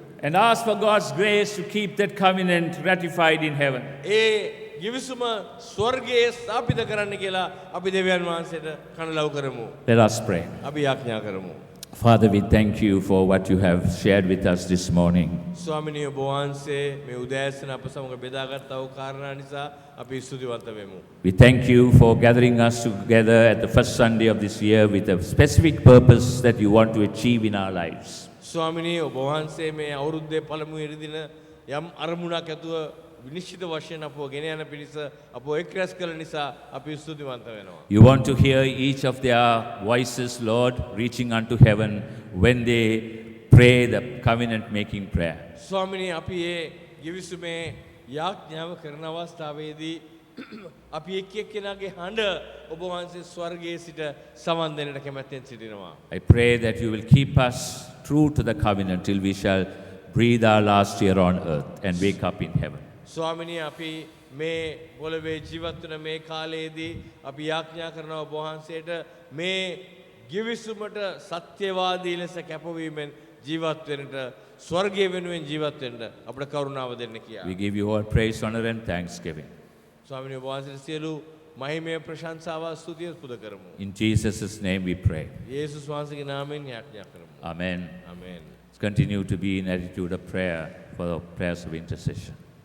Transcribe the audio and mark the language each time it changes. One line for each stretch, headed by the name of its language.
English: And ask for God's grace to keep that covenant ratified in heaven.
Sinhala: ඒ ගිවිසුම ස්වර්ගයේ ස්ථාපිත කරන්න කියලා අපි දෙවියන් වහන්සේට කනලව් කරමු.
English: Let us pray.
Sinhala: අපි යාඥා කරමු.
English: Father, we thank you for what you have shared with us this morning.
Sinhala: ස්වාමිනිය ඔබ වහන්සේ මේ උදෑසන අප සමග බෙදාගත් වූ කාරණා නිසා අපි ස්තුතිවන්ත වෙමු.
English: We thank you for gathering us together at the first Sunday of this year with a specific purpose that you want to achieve in our lives.
Sinhala: ස්වාමිනිය ඔබ වහන්සේ මේ අවුරුද්දේ පළමු ඉරිදින යම් අරමුණක් ඇතුව විනිශ්චිත වශයෙන් අපව ගෙන යන පිණිස අපව එක්රැස් කළ නිසා අපි ස්තුතිවන්ත වෙනවා.
English: You want to hear each of their voices, Lord, reaching unto heaven when they pray the covenant making prayer.
Sinhala: ස්වාමිනිය අපි මේ ගිවිසුමේ යාඥාව කරන අවස්ථාවේදී අපි එක් එක්කෙනාගේ හඬ ඔබ වහන්සේ ස්වර්ගයේ සිට සමන් දෙන්නට කැමැත්තෙන් සිටිනවා.
English: I pray that you will keep us true to the covenant till we shall breathe our last year on earth and wake up in heaven.
Sinhala: ස්වාමිනිය අපි මේ පොළවේ ජීවත් වන මේ කාලයේදී අපි යාඥා කරනවා ඔබ වහන්සේට මේ ගිවිසුමට සත්‍යවාදී ලෙස කැපවීමෙන් ජීවත් වෙන්නට ස්වර්ගයේ වෙනුවෙන් ජීවත් වෙන්න අපට කරුණාව දෙන්න කියලා.
English: We give you all praise, honor and thanksgiving.
Sinhala: ස්වාමිනිය ඔබ වහන්සේට සියලු මහිමය ප්‍රශංසාව ස්තුතිය පුද කරමු.
English: In Jesus' name we pray.
Sinhala: යේසුස් වහන්සේගේ නාමයෙන් යාඥා කරමු.
English: Amen.
Sinhala: ආමේන්.
English: Let's continue to be in attitude of prayer for the prayers of intercession.